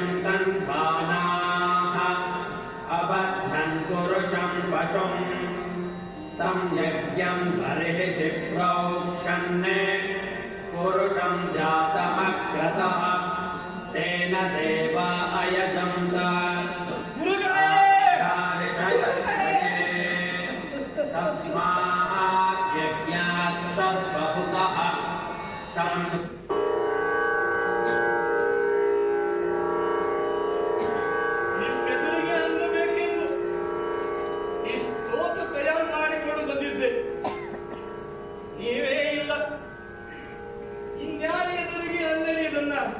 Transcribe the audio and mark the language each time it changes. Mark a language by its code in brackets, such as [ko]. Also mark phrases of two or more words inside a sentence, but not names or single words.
[sa] तन्वानाः अबध्नन् पुरुषं पशुम् तं यज्ञं बर्हिषि प्रोक्षन् पुरुषं जातमक्रतः तेन देवा अयजन्त तस्मात् यज्ञात् सर्वभूतः [kn] ನಿಮ್ಮೆದುರಿಗೆ ಅನ್ನಬೇಕೆಂದು ಈ ಸ್ತೋತ್ರ ತಯಾರು ಮಾಡಿಕೊಂಡು ಬಂದಿದ್ದೆ. ನೀವೇ ಇಲ್ಲ, ಇನ್ಯಾರ ಎದುರಿಗೆ ಅಂದರೆ ಇದನ್ನ?